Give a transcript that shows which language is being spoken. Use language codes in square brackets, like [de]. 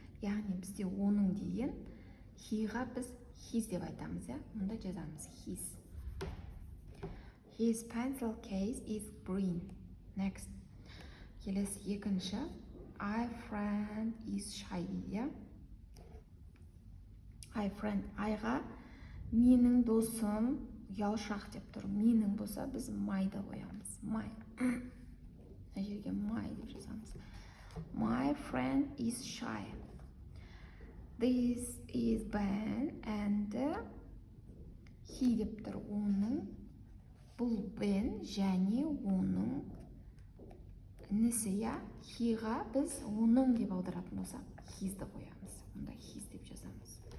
[kk] Яғни бізде оның деген he-ға біз his деп айтамыз, Мұнда жазамыз his. [en] His pencil case is green. [kk] Next. Келесі екінші. [en] My friend is shy дейді. My friend, [kk] айға менің досым ұялшақ деп тұр. Менің болса, біз my-ды қоямыз. My. Мына жерге my деп жазамыз. [en] My friend is shy. This is Ben and he [kk] деп тұр. Оның, бұл Ben және оның інісі, иә, heға біз оның деп аударатын болсақ, hizді қоямыз. Мұнда his деп жазамыз.